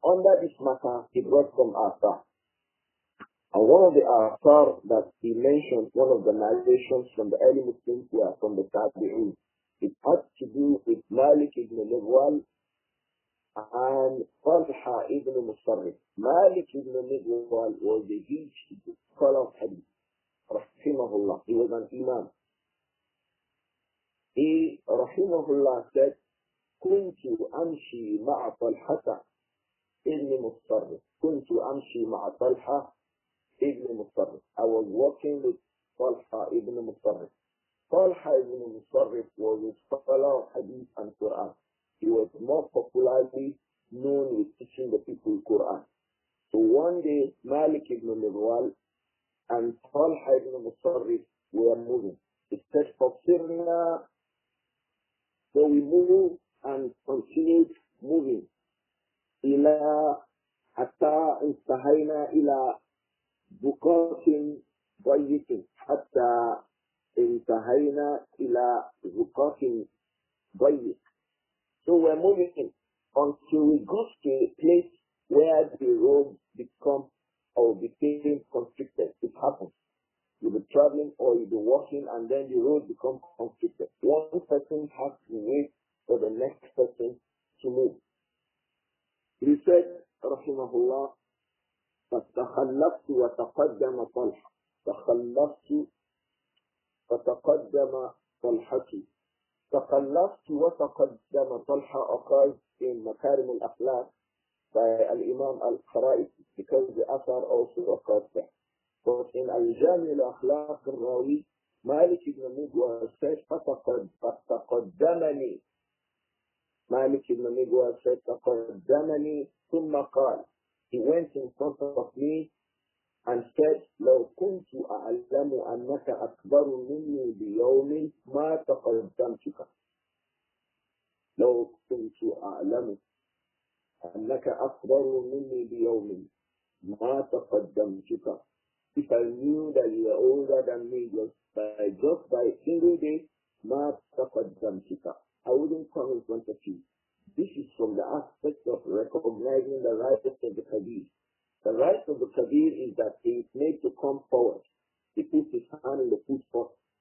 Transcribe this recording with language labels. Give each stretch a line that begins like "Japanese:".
English: Under this matter, he brought some athar. And one of the athar that he mentioned, one of the narrations from the early Muslims were from the Tabi'un. It had to do with Malik ibn Midwal and Talha ibn Musarrif. Malik ibn Midwal was a huge scholar of Hadith, rahimahullah. He was an Imam. He, rahimahullah, said,
Arabic: كنت أمشي مع طلحة ابن مصرف. كنت أمشي مع طلحة ابن مصرف.
English: I was walking with Talha ibn Musarrif. Talha ibn Musarrif was a scholar of Hadith and Quran. He was more popularly known with teaching the people Quran. So one day, Malik ibn Mirwal and Talha ibn Musarrif were moving. He said, "Faqsirna." So we moved and continued moving.
Arabic: إلى حتى انتهينا إلى بقاع ضيق حتى انتهينا إلى بقاع ضيق.
English: So we're moving until we got to a place where the road became constricted. It happens. You'll be traveling or you'll be walking and then the road becomes constricted. One person has to wait for the next person to move. He said,
Arabic: رحمه الله, فتخلفت وتقدم طلحة. تخلفت وتقدم طلحة. تخلفت وتقدم طلحة
English: occurs in Makarim al-Akhlaq by Al-Imām Al-Bukhāri because the Athar also occurs there. But in Al-Jami al-Akhlaq al-Rawi, Malik ibn Migwal said,
Arabic: فتقدمني.
English: Malik ibn Migwal said,
Arabic: تقدمني ثم قال.
English: He went in front of me and said,
Arabic: لو كنت أعلم أنك أكبر مني بيوم ما تقدمتك. لو كنت أعلم أنك أكبر مني بيوم ما تقدمتك.
English: If I knew that you were older than me just by a single day,
Arabic: ما تقدمتك,
English: I wouldn't come in front of you. This is from the aspect of recognizing the right of the Kabir. The right of the Kabir is that he is made to come forward. He puts his hand in the foot first.